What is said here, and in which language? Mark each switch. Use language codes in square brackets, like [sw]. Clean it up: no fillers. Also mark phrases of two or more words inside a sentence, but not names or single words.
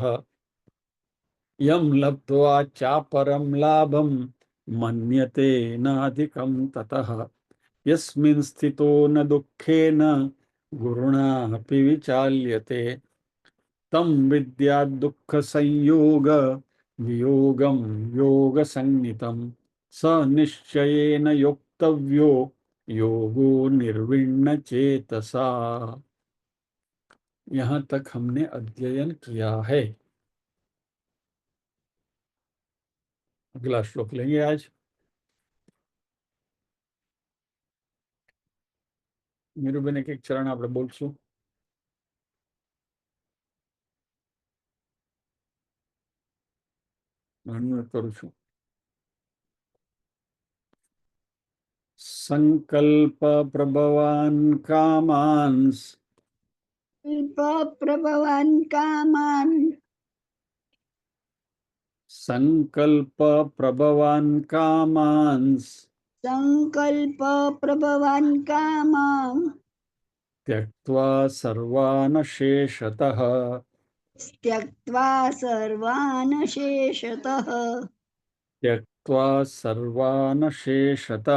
[sa] यं लब्ध्वा चापरं लाभं मन्यते नाधिकं ततः यस्मिन् स्थितो न दुःखेन गुरुणापि विचाल्यते तं विद्यात् दुःखसंयोग वियोगं योगसंज्ञितं स निश्चयेन योक्तव्यो योगो निर्विण्ण चेतसा। [hi] यहाँ तक हमने अध्ययन किया है। अगला श्लोक लेंगे आज। मीरूबेन एक एक चरण [gu] આપણે બોલશું। અનુરોધ કરું છું। [sa] संकल्प प्रभवान कामान् प्रभवान् कामान् संकल्प प्रभवान कामान् संकल्प प्रभवान् कामान् त्यक्त्वा सर्वान् शेषतः त्यक्त्वा सर्वान् शेषतः त्यक्त्वा सर्वान् शेषतः